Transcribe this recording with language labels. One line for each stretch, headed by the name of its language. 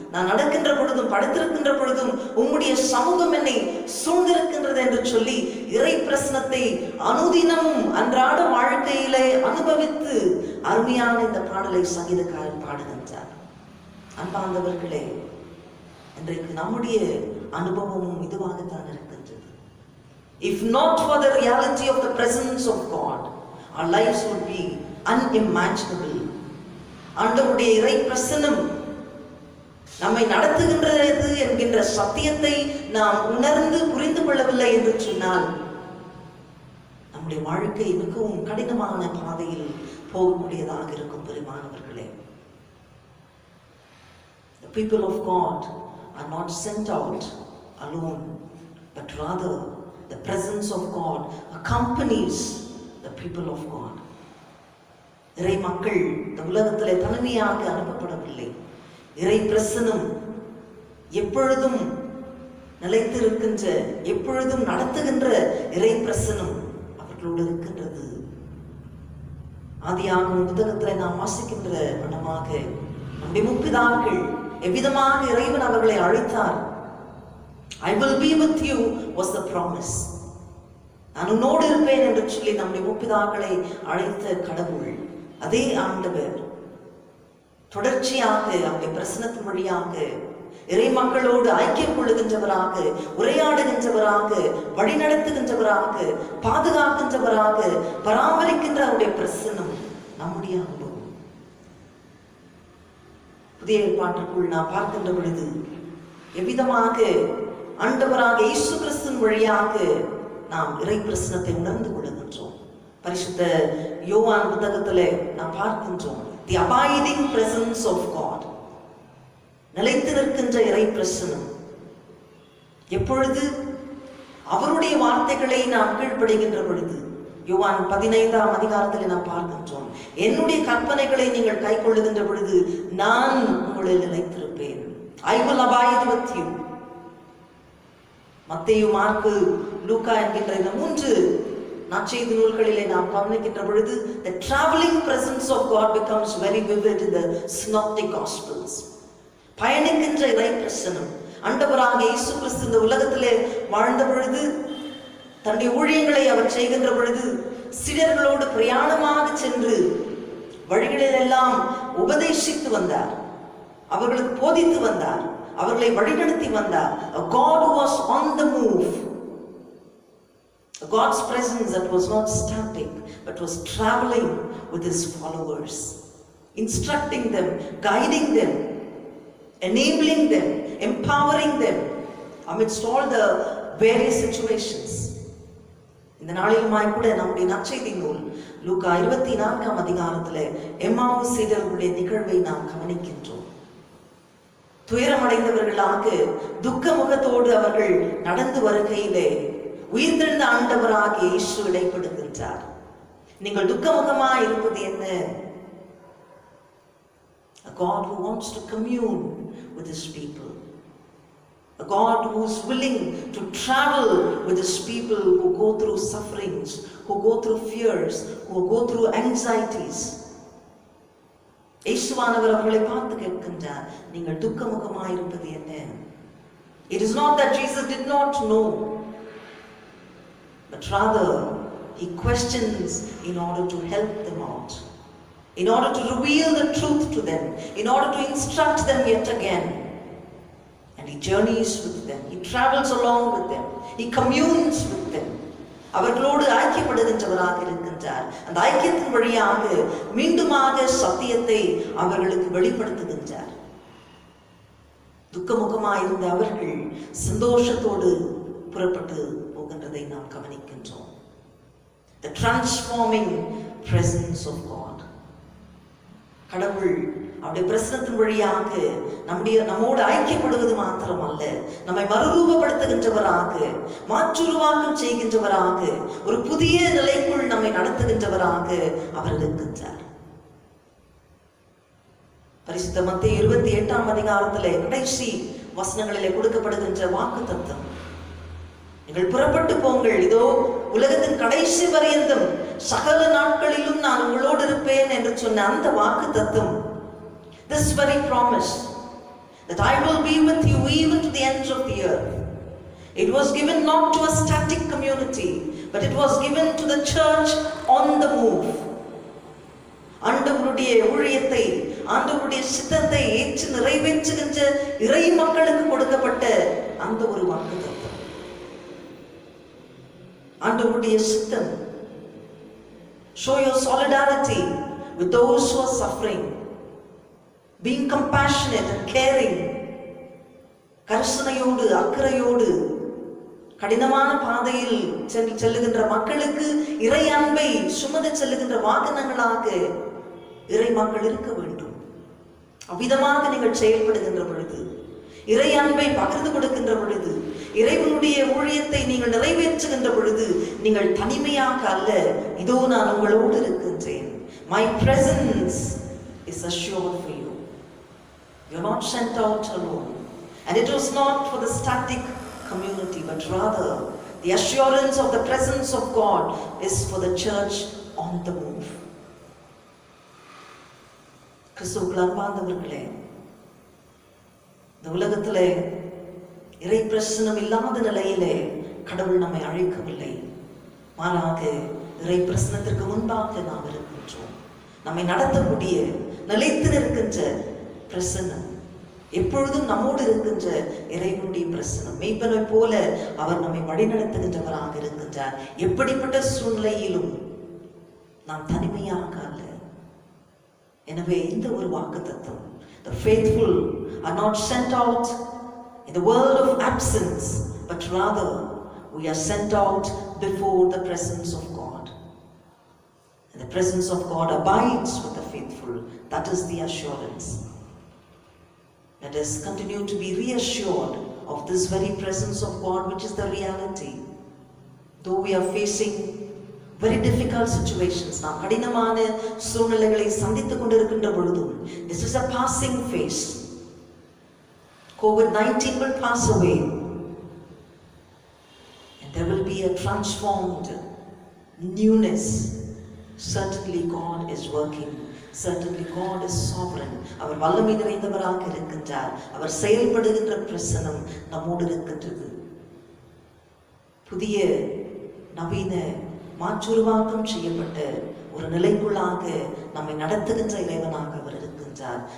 Tamil: நான் நடக்கின்ற பொழுதும் படுத்திருக்கின்ற பொழுதும் உம்முடைய சமூகம் என்னை சூழ்ந்திருக்கின்றது என்று சொல்லி இறை பிரசனத்தை அனுதினமும் அன்றாட வாழ்க்கையிலே அனுபவித்து அருமையான இந்த பாடலை சங்கீதக்காரன் பாடுகின்றார். அன்பார்ந்தவர்களே, இன்றைக்கு நம்முடைய அனுபவமும் இதுவாகத்தான் இருக்கின்றது.
English: If not for the reality of the presence of God, our lives would be unimaginable.
Tamil: ஆண்டவருடைய இறை பிரசனம் நம்மை நடத்துகின்றது என்கின்ற சத்தியத்தை நாம் உணர்ந்து புரிந்து கொள்ளவில்லை என்று சொன்னால் நம்முடைய வாழ்க்கை மிகவும் கடினமான பாதையில் போகக்கூடியதாக இருக்கும். பெருமானவர்களே,
English: the people of God are not sent out alone, but rather the presence of God accompanies the people of God.
Tamil: இறை மக்கள் இந்த உலகத்திலே தனிமையாக அனுப்பப்படவில்லை. இறை பிரசனம் எப்பொழுதும் நிலைத்திருக்கின்ற, எப்பொழுதும் நடத்துகின்ற இறை பிரசனம் அவர்களோடு இருக்கின்றது. ஆதியாகமம் புத்தகத்திலே நாம் வாசிக்கின்ற வண்ணமாக நம்முடைய முற்பிதாக்கள் எவ்விதமாக இறைவன் அவர்களை அழைத்தார்.
English: I will be with you was the promise.
Tamil: நான் உன்னோடு இருப்பேன் என்று சொல்லி நம்முடைய முற்பிதாக்களை அழைத்த கடவுள் அதே ஆண்டவர் தொடர்ச்சியாக அவருடைய பிரசனத்தின் வழியாக இறை மக்களோடு ஐக்கியம் கொள்ளுகின்றவராக, உரையாடுகின்றவராக, வழிநடத்துகின்றவராக, பாதுகாக்கின்றவராக, பராமரிக்கின்ற அவருடைய பிரசனம் நம்முடைய அனுபவம். புதிய ஏற்பாட்டிற்குள் நாம் பார்க்கின்ற பொழுது எவ்விதமாக ஆண்டவராக இயேசு கிறிஸ்துவின் வழியாக நாம் இறை பிரசனத்தை உணர்ந்து கொள்ளுகின்றோம். பரிசுத்த யோவான் புத்தகத்திலே நாம் பார்க்கின்றோம்,
English: the abiding presence of God,
Tamil: நிலைத்து நிற்கின்ற இறை பிரசனம். எப்பொழுது அவருடைய வார்த்தைகளை நாம் கீழ்ப்படுகின்ற பொழுது, யோவான் 15ஆம் அதிகாரத்தில் நாம் பார்க்கின்றோம், என்னுடைய கற்பனைகளை நீங்கள் கை கொள்ளுகின்ற பொழுது நான் உங்களில் நிலைத்திருப்பேன்.
English: I will abide with you.
Tamil: மத்தேயு, மார்க்கு, லூக்கா என்கின்ற இந்த 3 நற்செய்தி நூல்களிலே நாம் கவனிக்கின்ற பொழுது
English: the traveling presence of God becomes very vivid in the synoptic gospels.
Tamil: பயணிக்கின்ற இறை பிரசனம். ஆண்டவராக இயேசு கிறிஸ்து இந்த உலகத்திலே வாழ்ந்த பொழுது, தன்னுடைய ஊழியங்களை அவர் செய்கின்ற பொழுது சீடர்களோடு பிரயாணமாக சென்று வழிகளிலெல்லாம் உபதேசித்து வந்தார், அவர்களுக்கு போதித்து வந்தார், அவர்களை வழிநடத்தி வந்தார்.
English: A God who was on the move. A God's presence that was not static but was traveling with his followers, instructing them, guiding them, enabling them, empowering them amidst all the various situations.
Tamil: இந்த நாளிலுமாய் கூட நம்முடைய நற்செய்தி நூல் லூக்கா 24ஆம் அதிகாரத்தில் எம்மாவு சீடர்களுடைய நிகழ்வை நாம் கவனிக்கின்றோம். துயரமடைந்தவர்களாக துக்க முகத்தோடு அவர்கள் நடந்து வருகையிலே உயிர்த்தெழுந்த ஆண்டவராக இயேசு இடைப்படுகின்றார். நீங்கள் துக்கமுகமாய் இருப்பது என்ன?
English: A God who wants to commune with his people. A God who is willing to travel with his people who go through sufferings, who go through fears, who go through anxieties.
Tamil: இயேசுவானவர் அவர்களை பார்த்து கேட்கின்றார், நீங்கள் துக்கமுகமாய் இருப்பது என்ன?
English: It is not that Jesus did not know, but rather he questions in order to help them out, in order to reveal the truth to them, in order to instruct them yet again. And he journeys with them, he travels along with them, he communes with them.
Tamil: அவர்களோடு ஐக்கியப்படுகின்றவராக இருக்கின்றார். அந்த ஐக்கியத்தின் வழியாக மீண்டுமாக சத்தியத்தை அவர்களுக்கு வெளிப்படுத்துகின்றார். துக்கமுகமாயிருந்த அவர்கள் சந்தோஷத்தோடு புறப்பட்டு போகின்றதை நாம் கவனிக்கின்றோம்.
English: The transforming presence of God.
Tamil: கடவுள் அவருடைய பிரசனத்தின் வழியாக நம்மோடு ஐக்கியப்படுவது மாத்திரமல்ல, நம்மை மறுரூபப்படுத்துகின்றவராக, மாற்றுருவாக்கம் செய்கின்றவராக, ஒரு புதிய நிலைக்குள் நம்மை நடத்துகின்றவராக அவர் இருக்கின்றார். பரிசுத்த மத்தேயு 28ஆம் அதிகாரத்திலே கடைசி வசனங்களிலே கொடுக்கப்படுகின்ற வாக்குத்தத்தம், நீங்கள் புறப்பட்டு போங்கள், இதோ உலகத்தின் கடைசி பரியந்தம் சகல நாட்களிலும் நான் உங்களோடு இருப்பேன் என்று சொன்ன அந்த வாக்குத்தத்தம்,
English: this very promise that I will be with you even to the ends of the earth, it was given not to a static community but it was given to the church on the move.
Tamil: ஆண்டவருடைய ஊழியத்தை, ஆண்டவருடைய சித்தத்தை ஏற்று நிறைவேற்றுகின்ற இறை மக்களுக்கு கொடுக்கப்பட்ட அந்த ஒரு வாக்குத்தத்தம். ஆண்டவருடைய சித்தம்.
English: Show your solidarity with those who are suffering, being compassionate and caring.
Tamil: கரிசனையோடு அக்கறையோடு கடினமான பாதையில் செல்லுகின்ற மக்களுக்கு இறை அன்பை சுமந்து செல்லுகின்ற வாகனங்களாக இறை மக்கள் இருக்க வேண்டும். அவ்விதமாக நீங்கள் செயல்படுகின்ற பொழுது, இறை அன்பை பகிர்ந்து கொடுக்கின்ற பொழுது, இறைவனுடைய ஊழியத்தை நீங்கள் நிறைவேற்றுகின்ற பொழுது, நீங்கள் தனிமையாக அல்ல, இதோ நான் உங்களோடு இருக்கின்றேன்.
English: My presence is assured for you. You are not sent out alone. And it was not for the static community, but rather the assurance of the presence of God is for the church on the move.
Tamil: கிறிஸ்துவுக்குள் அன்பார்ந்தவர்களே, இந்த உலகத்திலே இறை பிரசனம் இல்லாத நிலையிலே கடவுள் நம்மை அழைக்கவில்லை. மாறாக இறை பிரசனத்திற்கு முன்பாக நாம் இருக்கின்றோம். நம்மை நடத்தக்கூடிய நிலைத்து இருக்கின்ற பிரசனம், எப்பொழுதும் நம்மோடு இருக்கின்ற இறைவனுடைய பிரசனம், மெய்ப்பனை போல அவர் நம்மை வழிநடத்துகின்றவராக இருக்கின்றார். எப்படிப்பட்ட சூழ்நிலையிலும் நாம் தனிமையாக அல்ல. எனவே இந்த ஒரு வாக்குத்தத்தம்,
English: the faithful are not sent out in the world of absence, but rather we are sent out before the presence of God. And the presence of God abides with the faithful. That is the assurance. Let us continue to be reassured of this very presence of God, which is the reality. Though we are facing very difficult situations,
Tamil: நாம் கடினமான சூழ்நிலைகளை சந்தித்துக் கொண்டிருக்கின்ற பொழுதும்,
English: this is a passing phase. COVID-19 will pass away and there will be a transformed newness. Certainly God is working. Certainly God is sovereign.
Tamil: அவர் வல்லமை நிறைந்தவராக இருக்கின்றார். அவர் செயல்படுகின்ற பிரசனம் நம்மோடு இருக்கின்றது. புதிய நவீன மாற்றுருவாக்கம் செய்யப்பட்ட ஒரு நிலைக்குள்ளாக நம்மை நடத்துகின்ற இறைவனாக அவர் இருக்கின்றார். வைத்திருக்கின்றார்.